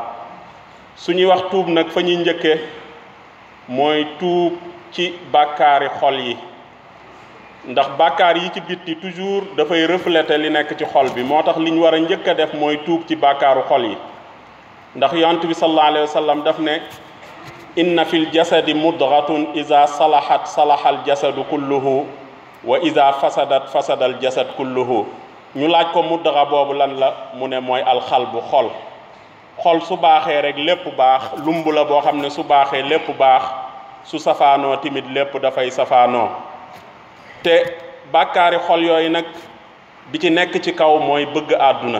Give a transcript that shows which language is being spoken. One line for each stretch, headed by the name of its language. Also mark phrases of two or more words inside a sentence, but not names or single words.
Wolof: suñuy wax tuub nag fa ñuy njëkkee mooy tuub ci bàkkaari xol yi, ndax bàkkaar yi ci bitti toujours dafay refléter li nekk ci xol bi. moo tax li ñu war a njëkk a def mooy tuub ci bàkkaaru xol yi, ndax yonent bi
Arabic: صلى الله عليه وسلم
Wolof: daf ne:
Arabic: إن في الجسد مضغة إذا صلحت صلح الجسد كله وإذا فسدت فسد الجسد كله.
Wolof: ñu laaj ko mudga boobu lan la, mu ne mooy alxalbu, xol su baaxee rek lépp baax. lumb la boo xam ne su baaxee lépp baax, su safaanoo timit lépp dafay safaanoo. te bàkkaari xol yooyu nag bi ci nekk ci kaw mooy bëgg àdduna.